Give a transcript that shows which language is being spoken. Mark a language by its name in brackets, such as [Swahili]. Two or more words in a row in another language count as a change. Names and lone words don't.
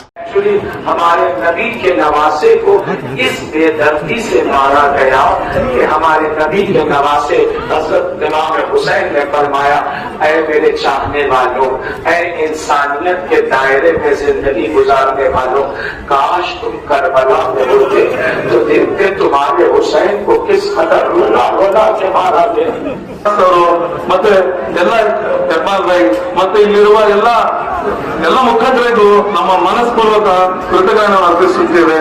[Urdu] ہمارے نبی کے نواسے کو اس بےدردی سے مارا گیا کہ ہمارے نبی کے نواسے حضرت امام حسین نے فرمایا، اے میرے چاہنے والو، اے انسانیت کے دائرے میں زندگی گزارنے والو، کاش تم کربلا میں ہوتے تو دیکھتے تمہارے حسین کو کس قدر رولا کے مارا گیا. [Kannada] ಮತ್ತೆ ಎಲ್ಲ ಹೆಬ್ಬಾಳ್ಬಾಯಿ ಮತ್ತೆ ಇಲ್ಲಿರುವ ಎಲ್ಲ ಮುಖಂಡರಿಗೂ ನಮ್ಮ ಮನಸ್ಪೂರ್ವಕ ಕೃತಜ್ಞತೆಗಳನ್ನು ಅರ್ಪಿಸುತ್ತೇವೆ।